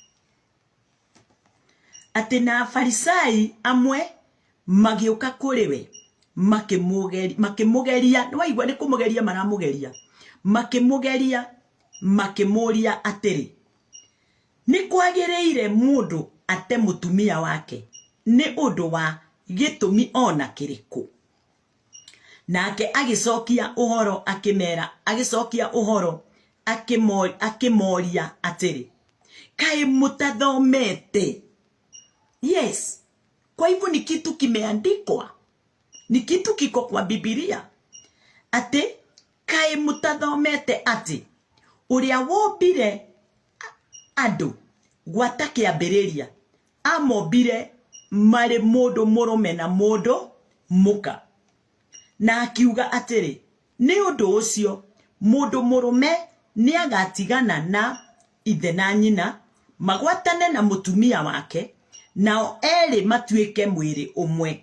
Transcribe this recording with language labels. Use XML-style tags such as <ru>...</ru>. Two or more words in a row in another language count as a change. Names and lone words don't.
<ki>Ati na Farisai amwe magioka kuri we makimugeria waigwa ni kumugeria maramugeria makimugeria makimuria atiri ni kwagireire mundu ate mutumia wake ni undu wa gitumi ona kiriku. Nake agicokia uhoro akimera agicokia uhoro akimoria atiri kai mutathomete. Yes.</ki> <sw>Kwa hivyo ni kitu kimeandikwa. Ni kitu kiko kwa Biblia.</sw> <ki>Ate kai mutathomete ati uria wombire andu gwata kiambiriria amombire mari mundu murume na mundu muka. Na akiuga atiri ni undu ucio mundu murume ni agatigana na ithe na nyina magwatane na mutumia wake nao eri matuike mwiri umwe.</ki>